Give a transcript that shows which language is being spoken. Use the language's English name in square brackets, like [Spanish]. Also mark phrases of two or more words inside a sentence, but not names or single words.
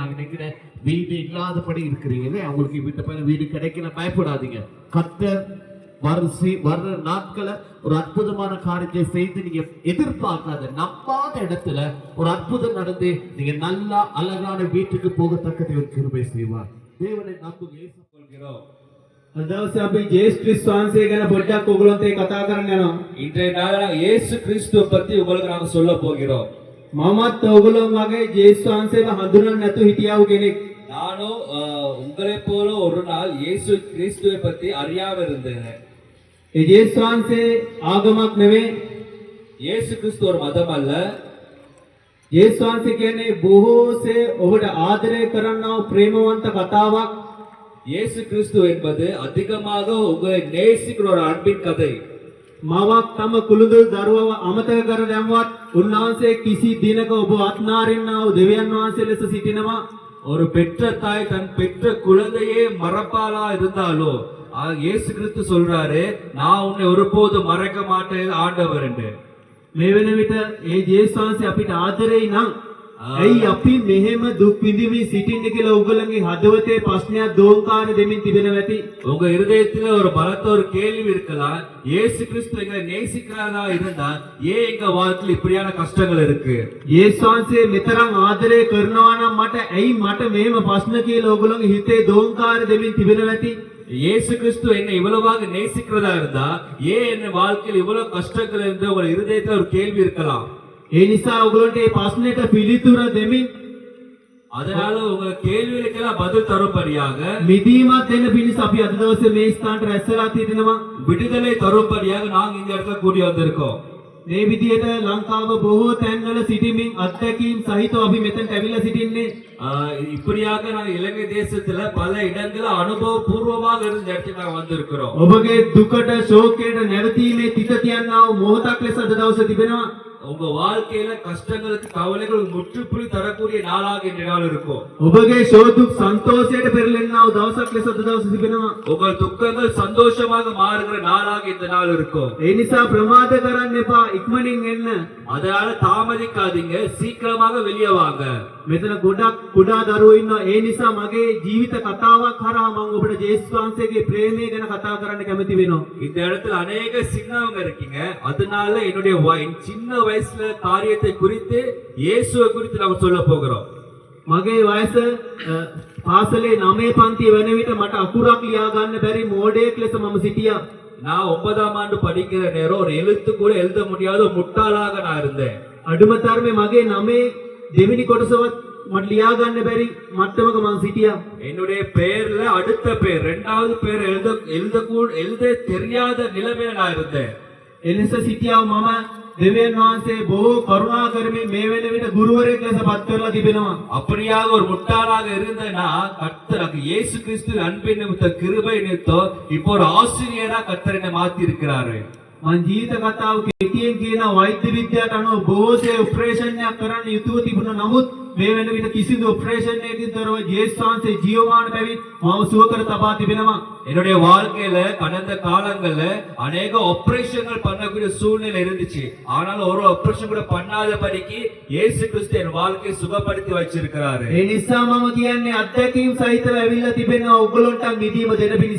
[Tamil] நான் நினைக்கிறேன் வீடு இல்லாதபடி இருக்கிறீங்களே, அவங்களுக்கு வீட்டு பையன் வீடு கிடைக்கல, பயப்படாதீங்க. கர்த்தர் வர்ற நாட்களை ஒரு அற்புதமான காரியத்தை செய்து நீங்க எதிர்பார்க்காத நம்பாத இடத்துல ஒரு அற்புதம் நடந்து நீங்க நல்லா அழகான வீட்டுக்கு போகத்தக்கதை ஒரு கிருபை செய்வார். தேவனை நம்புங்க. ஏற்றுக்கொள்கிறோம். [Sinhala] අදවසේ අපි ජේසුස් ක්‍රිස්තු වහන්සේ ගැන පොඩ්ඩක් ඔයගොල්ලන්ට කතා කරන්න යනවා. [Tamil] இன்றைய நாளில் இயேசு கிறிஸ்துவை பத்தி உங்களுக்கு நாங்க சொல்ல போகிறோம். [Sinhala] මමත් ඔයගොල්ලන් වගේ ජේසුස් වහන්සේව හඳුනන්නේ නැතුව හිටියව කෙනෙක්. [Tamil] நானும் உங்களை போல ஒரு நாள் இயேசு கிறிஸ்துவை பத்தி அறியாம இருந்தேன். [Sinhala] ඒ ජේසුස් වහන්සේ ආගමක් නෙවෙයි. [Tamil] இயேசு கிறிஸ்து ஒரு மதம் அல்ல. [Sinhala] ජේසුස් වහන්සේ කියන්නේ බොහෝසේ ඔබට ආදරය කරන්නා වූ ප්‍රේමවන්ත කතාවක්. [Tamil] இயேசு கிறிஸ்து என்பது அதிகமாக உங்களை நேசிக்கிற ஒரு அன்பின் கதை. [Sinhala] මාවක් තම කුළුඳු දරුවව අමතක කර දැම්වත් උන්වහන්සේ කිසි දිනක ඔබ අත්නාරින්නා වූ දෙවියන් වහන්සේ ලෙස සිටිනවා. [Tamil] ஒரு பெற்ற தாய் தன் பெற்ற குழந்தையே மறப்பாளா இருந்தாலோ இயேசு கிறிஸ்து சொல்றாரு, நான் உன்னை ஒருபோதும் மறக்க மாட்டேன் ஆண்டவர் என்று. [Sinhala] මේ වෙන විට ඒ ජේසුස් වහන්සේ අපිට ආදරෙයි නම් ඇයි අපි මෙහෙම දුක් විඳින්මින් සිටින්නේ කියලා උගලගේ හදවතේ ප්‍රශ්නයක් දෝංකාර දෙමින් තිබෙනවා ඇති. [Tamil] உங்க இருதயத்துல ஒரு பலத்த ஒரு கேள்வி இருக்கலாம், இயேசு கிறிஸ்து எங்களை நேசிக்கிறாரா இருந்தா ஏன் எங்க வாழ்க்கையில் இப்படியான கஷ்டங்கள் இருக்கு? [Sinhala] ජේසුස් වහන්සේ මෙතරම් ආදරය කරනවා නම් මට ඇයි මට මෙහෙම ප්‍රශ්න කියලා උගලගේ හිතේ දෝංකාර දෙමින් තිබෙනවා ඇති. [Tamil] இயேசு கிறிஸ்து என்னை இவ்வளவாக நேசிக்கிறதா இருந்தா ஏன் என் வாழ்க்கையில் இவ்வளவு கஷ்டங்கள் என்று உங்க இருதயத்துல ஒரு கேள்வி இருக்கலாம். [Sinhala] ඒ නිසා ඔයගොල්ලන්ට මේ ප්‍රශ්නෙට පිළිතුර දෙමින් [Tamil] அதனால உங்க கேள்விகளுக்கெல்லாம் பதில் தரும்படியாக [Sinhala] මිදීමක් දෙන්න පිණිස අපි අද දවසේ මේ ස්ථානට රැස් වෙලා තිනවා. [Tamil] விடுதலை தரும்படியாக நாங்க இந்த இடத்துல கூடி வந்திருக்கோம். [Sinhala] මේ විදියට ලංකාව බොහෝ තැන්වල සිටීමෙන් අත්දැකීම් සහිතව අපි මෙතනට ඇවිල්ලා සිටින්නේ. [Tamil] இப்படியாக நாங்க இலங்கை தேசத்துல பல இடங்கள அனுபவ பூர்வமாக இருந்த இடத்துக்கு நாங்க வந்திருக்கிறோம். [Sinhala] ඔබගේ දුකට ශෝකයට නැවතීමේ තිත තියන්නා වූ මොහොතක් ලෙස අද දවසේ තිබෙනවා. [Tamil] உங்க வாழ்க்கையில கஷ்டங்களுக்கு கவலைகளுக்கு முற்றுப்புள்ளி தரக்கூடிய நாளாக இந்த நாள் இருக்கும். [Sinhala] ඔබගේ ශෝදුක් සන්තෝෂයට පෙරලෙන්නා වූ දවසක් ලෙස අද දවසේ තිබෙනවා. [Tamil] உங்கள் துக்கங்கள் சந்தோஷமாக மாறுகிற நாளாக இந்த நாள் இருக்கும். [Sinhala] ඒ නිසා ප්‍රමාද කරන්න එපා, ඉක්මනින් එන්න. [Tamil] அதனால தாமதிக்காதீங்க, சீக்கிரமாக வெளியே வாங்க. [Sinhala] මෙතන ගොඩක් කුඩා දරුවෝ ඉන්නවා. ඒ නිසා මගේ ජීවිත කතාවක් හරහා මම ඔබට ජේසුස් වහන්සේගේ ප්‍රේමය ගැන කතා කරන්න කැමති වෙනවා. [Tamil] இந்த இடத்துல अनेक சின்னவங்க இருக்கீங்க. அதனால என்னுடைய சின்ன வயசுல காரியத்தை குறித்து இயேசுவை குறித்து நாம சொல்ல போகிறோம். [Sinhala] මගේ වයස පාසලේ 9 පන්තිය වෙන විට මට අකුරක් ලියා ගන්න බැරි මෝඩයෙක් ලෙස මම සිටියා. [Tamil] நான் 9ஆம் ஆண்டு படிக்கிற நேரம் ஒரு எழுத்து கூட எழுத முடியாத முட்டாளாக நான் இருந்தேன். [Sinhala] අඩුම තරමේ මගේ 9 දෙවෙනි කොටසවත් මට ලියා ගන්න බැරි මට්ටමක මම සිටියා. [Tamil] என்னுடைய பெயர்ல அடுத்த பெயர் இரண்டாவது பெயர் எழுத தெரியாத நிலைமையில நான் இருந்தேன். [Sinhala] එලෙස සිටියා මම දෙවියන් වහන්සේ බොහෝ කරුණා කරමින් මේ වෙන විට ගුරුවරයෙක් ලෙස පත් කරලා තිබෙනවා. [Tamil] அப்படியாக ஒரு முட்டாளாக இருந்தேனா கர்த்தர் இயேசு கிறிஸ்து அன்பின் நிமித்த கிருபை நிமித்தம் இப்போ ஒரு ஆசிரியரா கர்த்தர் என்னை மாத்தி இருக்கிறாரு. [Sinhala] මං ජීවිත කතාව කෙටියෙන් කියන වෛද්‍ය විද්‍යාවට අනුව බොහෝසේ ඔපරේෂන් එකක් කරන්න යුතුව තිබුණා. නමුත් මේ වෙන විට කිසිදු ඔපරේෂන් එකකින් තොරව ජේසුස් වහන්සේ ජීවමාන බැවින් මාව සුව කර තබා තිබෙනවා. [Tamil] என்னுடைய வாழ்க்கையில கடந்த காலங்கள்ல अनेक ஆபரேஷன்கள் பண்ணக்கூடிய சூழ்நிலை இருந்துச்சு. ஆனால் ஒரு ஆபரேஷன் கூட பண்ணாதபடிக்கு இயேசு கிறிஸ்து என் வாழ்க்கையை சுகப்படுத்தி வச்சிருக்கிறாரு. [Sinhala] ඒ නිසා මම කියන්නේ අත්දැකීම් සහිතව ඇවිල්ලා තිබෙනවා ඔයගොල්ලන්ට මිදීම දෙන්න පිණිස.